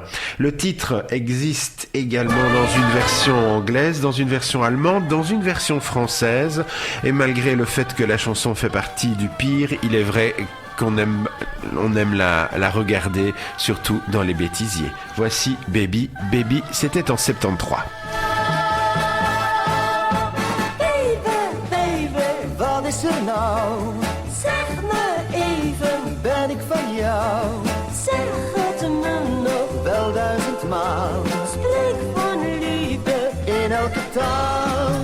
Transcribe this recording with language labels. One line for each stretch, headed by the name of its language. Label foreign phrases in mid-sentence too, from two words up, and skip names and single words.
French: Le titre existe également dans une version anglaise, dans une version allemande, dans une version française. Et malgré le fait que la chanson fait partie du pire, il est vrai qu'on aime la regarder, surtout dans les bêtisiers. Voici Baby, Baby, c'était en 73.
Dutch: Wat is er nou? Zeg me even, ben ik van jou? Zeg het me nog wel 1000 maal. Spreek van liefde in elke taal.